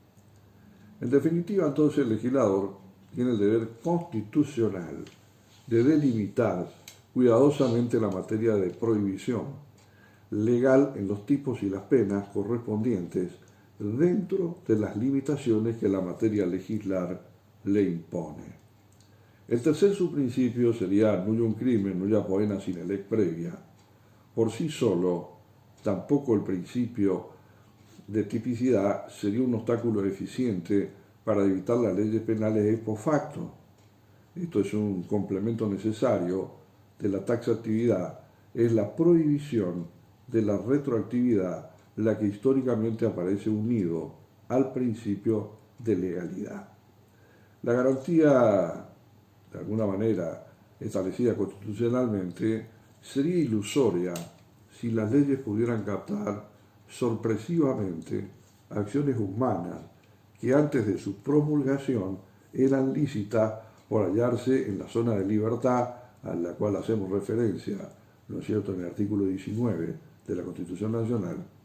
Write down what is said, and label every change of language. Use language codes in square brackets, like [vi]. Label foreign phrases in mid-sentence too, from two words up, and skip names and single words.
[es] En definitiva, entonces, el legislador tiene el deber constitucional de delimitar cuidadosamente la materia de prohibición legal en los tipos y las penas correspondientes dentro de las limitaciones que la materia legislar le impone. El tercer subprincipio sería [la] nullum crimen, nulla poena sine lex previa. [es] Por sí solo, tampoco el principio de tipicidad sería un obstáculo eficiente para evitar las leyes penales [la] ex post facto. [es] Esto es un complemento necesario de la taxatividad, es la prohibición de la retroactividad la que históricamente aparece unido al principio de legalidad. La garantía, de alguna manera, establecida constitucionalmente, sería ilusoria si las leyes pudieran captar sorpresivamente acciones humanas que antes de su promulgación eran lícitas por hallarse en la zona de libertad a la cual hacemos referencia, ¿no es cierto?, en el artículo 19 de la Constitución Nacional.